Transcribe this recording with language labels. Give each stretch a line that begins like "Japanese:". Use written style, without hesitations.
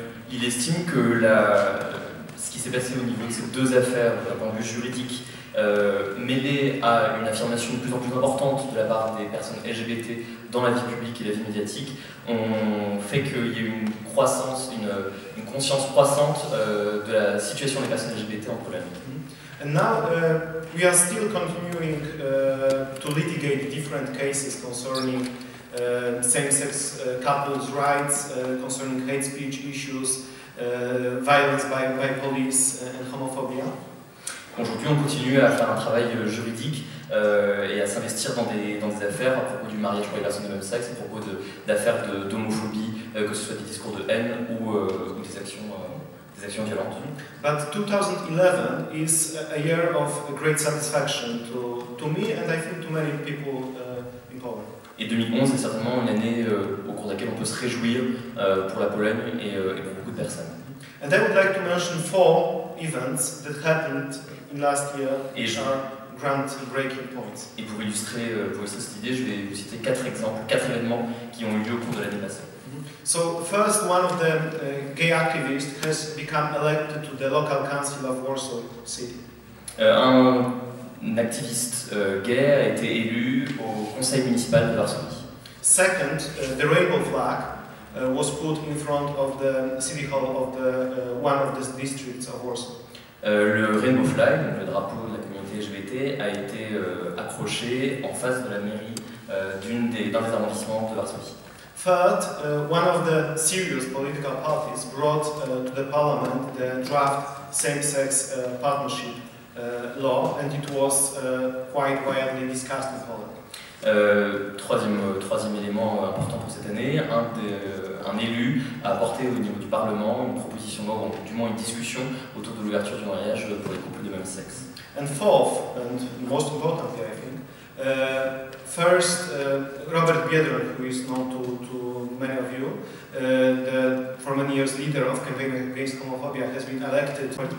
French: Il estime que ce qui s'est passé au niveau de ces deux affaires, d'un point de vue juridique, mêlé à une affirmation de plus en plus importante de la part des personnes LGBT dans la vie publique et la vie médiatique, ont fait qu'il y ait eu une croissance, une conscience croissante de la situation des personnes LGBT en Pologne.
English: And now we are still continuing to litigate different cases concerning same-sex couples' rights, concerning hate speech issues, violence by police and homophobia.
French: Aujourd'hui, on continue à faire un travail juridique et à s'investir dans des affaires à propos du mariage pour les personnes de même sexe, à propos d'affaires d'homophobie, que ce soit des discours de haine ou des actions violentes.
English: But 2011 is a year of great satisfaction to me and I think to many people in Poland.
French: Et 2011 est certainement une année au cours de laquelle on peut se réjouir pour la Pologne et pour beaucoup de personnes.
English: And I would like to mention 4 events that happened in last year, which are groundbreaking points.
French: Et pour illustrer cette idée, je vais vous citer 4 exemples, 4 événements qui ont eu lieu au cours de l'année passée.
English: So first, one of the gay activists has become elected to the local council of Warsaw City.
French: Un activiste gay a été élu au conseil municipal de Varsovie.
English: Second, the rainbow flag was put in front of the city hall of one of the districts of Warsaw.
French: Le rainbow flag, donc le drapeau de la communauté LGBT, a été accroché en face de la mairie d'un des arrondissements de Varsovie.
English: Third, one of the serious political parties brought to the parliament the draft same-sex partnership law, and it was quite widely discussed in Poland.
French: Troisième élément important pour cette année, un élu a apporté au niveau du Parlement une proposition de loi, ou du moins une discussion autour de l'ouverture du mariage pour les couples de même sexe.
English: And fourth, and most importantly I think, first, Robert Biedroń, who is known to many of you, for many years leader of campaign against homophobia, has been elected.